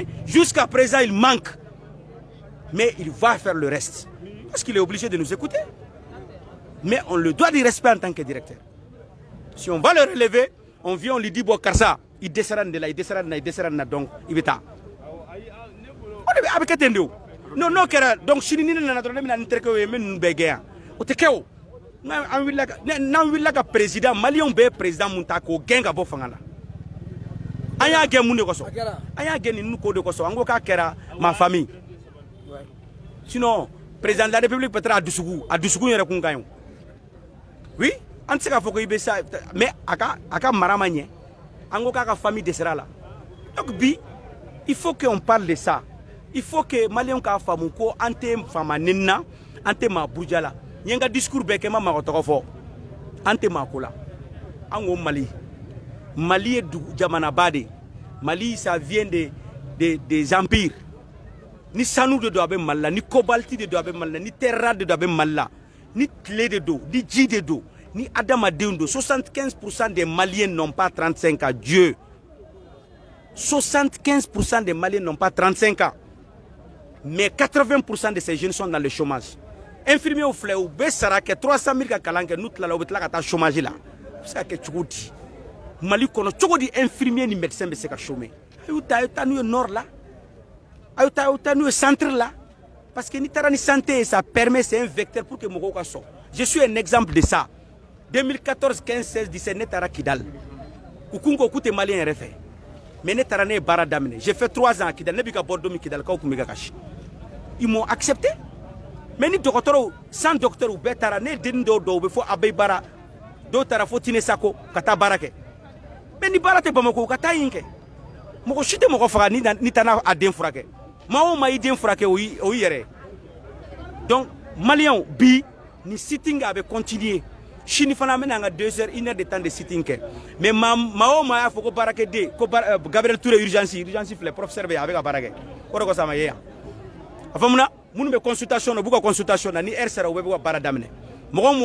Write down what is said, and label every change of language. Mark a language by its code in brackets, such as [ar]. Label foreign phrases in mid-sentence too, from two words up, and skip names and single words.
[fr] Jusqu'à présent, il manque. Mais il va faire le reste. Parce qu'il est obligé de nous écouter. Mais on le doit du respect en tant que directeur. Si on va le relever, on vient, on lui dit, bon, Karsa, il descend de là, il descend de là, donc, il va. Avec non [bm] n'o kɛra donc sini ni ne nana dɔrɔn ne bɛna n terikɛw ye n bɛ ninnu bɛɛ gɛn yan o tɛ kɛ o n'an wulila ka président maliyɛnw bɛɛ ye président mun ta k'o gɛn ka bɔ fanga la an y'a gɛn mun de kɔsɔn an y'a gɛn ninnu ko de kɔsɔn an ko k'a kɛra ma famille sinon [fr] président de la république peut-être [bm] a dusukun yɛrɛ kun ka ɲi oui an tɛ se k'a fɔ ko i bɛ sa mais a ka mara ma ɲɛ an ko k'a ka famille dɛsɛra la donc bi [fr] il faut qu'on parle de ça il faut que [bm] maliyɛnw k'a faamu ko an tɛ faama neni na an tɛ maa buruja la n ye n ka discours bɛɛ kɛ n ma mɔgɔ tɔgɔ fɔ an tɛ maa ko la an ko Mali ye jamanaba de Mali [fr] ça vient des empires [bm] ni sanu de do a bɛ Mali la ni cobalt de do a bɛ Mali la ni terre de do a bɛ Mali la ni tile de do ni ji de do ni adamadenw do [fr] 75% des Maliens n'ont pas 35 ans Dieu 75% des Maliens n'ont pas 35 ans mais 80% de ces jeunes sont dans le chômage infirmiers [bm] au filɛ u bɛ sara kɛ 300 000 ka kalan kɛ n'u tilala u bɛ tila ka taa chômage la u bɛ se ka kɛ cogo di Mali kɔnɔ cogo di infirmier ni médecin bɛ se ka chômer a y'u ta n'u ye nord la a y'u ta n'u ye centre la [fr] parce que [bm] n'i taara ni santé [fr] ça permet c'est un vecteur pour que [bm] mɔgɔw ka sɔn [fr] je suis un exemple de ça [bm] 2014 15 16 17 ne taara Kidal u kun ko k'u tɛ maliyɛn yɛrɛ fɛ mais ne taara ne ye baara daminɛ [fr] j'ai fait 3 ans à Kidal [bm] ne bɛ ka bɔ don min Kidalikaw kun bɛ ka kasi [fr] ils m'ont accepté [bm] mais ni dɔgɔtɔrɔw [fr] sans docteur [bm] u bɛɛ taara ne ye denni dɔw u bɛ fɔ Abeyi Bara dɔw taara fo Tine Sako ka taa baara kɛ mais ni baara tɛ Bamako u ka taa yen kɛ mɔgɔ si tɛ mɔgɔ faga ni tana a den furakɛ maa o maa i den furakɛ o y'i yɛrɛ donc maliyɛnw bi ni sitting a bɛ continuer sini fana an bɛna an ka 2 heures [fr] 1 heure de temps [bm] de sitting kɛ mais maa o maa y'a fɔ ko baarakɛden ko Gabriel Touré urgence filɛ professeur bɛ yen a bɛ ka baara kɛ o de kɔsɔn a ma ye yan a faamuna minnu bɛ consultation na u b'u ka consultation na ni heure sera u bɛ ka baara daminɛ mɔgɔ o mɔgɔ